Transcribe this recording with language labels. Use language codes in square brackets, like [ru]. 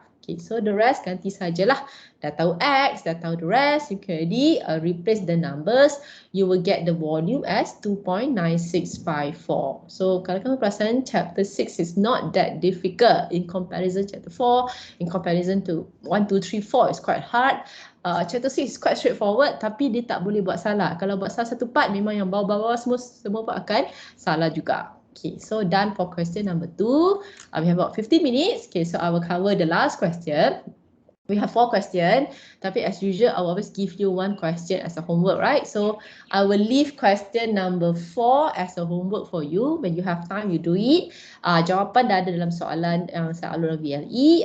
[en] Okay, so the rest [ms] ganti sajalah. Dah tahu X, dah tahu [en] the rest, you can already replace the numbers. You will get the volume as 2.9654. So [ms] kalau kamu perasan, [en] chapter 6 is not that difficult in comparison chapter 4. In comparison to 1, 2, 3, 4 is quite hard. Chapter 6 is quite straightforward, [ms] tapi dia tak boleh buat salah. Kalau buat salah satu part, memang yang bawah-bawah semua part akan salah juga. [en] Okay, so done for question number 2. We have about 15 minutes. Okay, so I will cover the last question. We have 4 questions, [ms] tapi [en] as usual, I will always give you 1 question as a homework, right? So I will leave question number 4 as a homework for you. When you have time, you do it. [ms] Jawapan dah ada dalam soalan yang saya alur VLE.